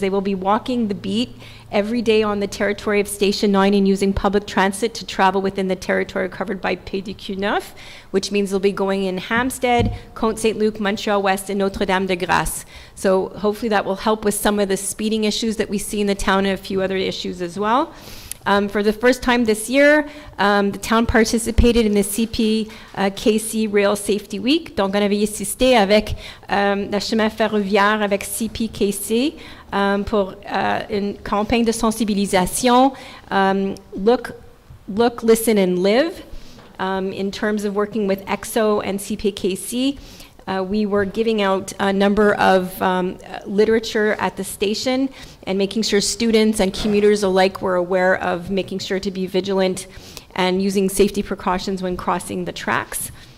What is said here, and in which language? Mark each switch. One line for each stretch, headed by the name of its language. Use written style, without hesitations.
English: They will be walking the beat every day on the territory of Station 9 and using public transit to travel within the territory covered by PDQ9, which means they'll be going in Hampstead, Côte-Saint-Luc, Montréal-Ouest, and Notre-Dame-de-Grâce. So hopefully that will help with some of the speeding issues that we see in the town and a few other issues as well. For the first time this year, the town participated in the CPKC Rail Safety Week.
French: Donc, on avait assisté avec le chemin ferroviaire avec CPKC pour une campagne de sensibilisation.
English: Look, listen, and live. In terms of working with EXO and CPKC, we were giving out a number of literature at the station and making sure students and commuters alike were aware of making sure to be vigilant and using safety precautions when crossing the tracks.